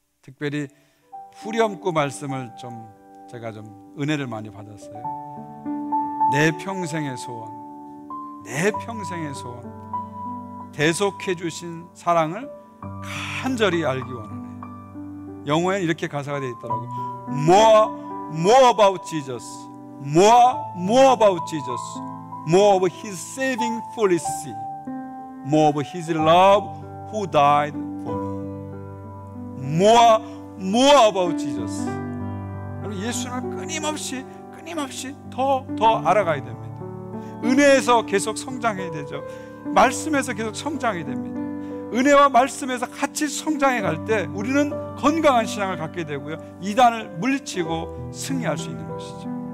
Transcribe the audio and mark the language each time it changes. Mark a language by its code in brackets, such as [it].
[ko] 특별히 후렴구 말씀을 제가 은혜를 많이 받았어요. 내 평생의 소원, 내 평생의 소원, 대속해 주신 사랑을 간절히 알기 원하네. 영어에는 이렇게 가사가 되어 있더라고요. [en] More about Jesus, more about Jesus, more of His saving policy, more of His love who died for me. More about Jesus. [ko] 예수님을 끊임없이 더 알아가야 됩니다. 은혜에서 계속 성장해야 되죠. 말씀에서 계속 성장해야 됩니다. 은혜와 말씀에서 같이 성장해 갈 때 우리는 건강한 신앙을 갖게 되고요, 이단을 물리치고 승리할 수 있는 것이죠.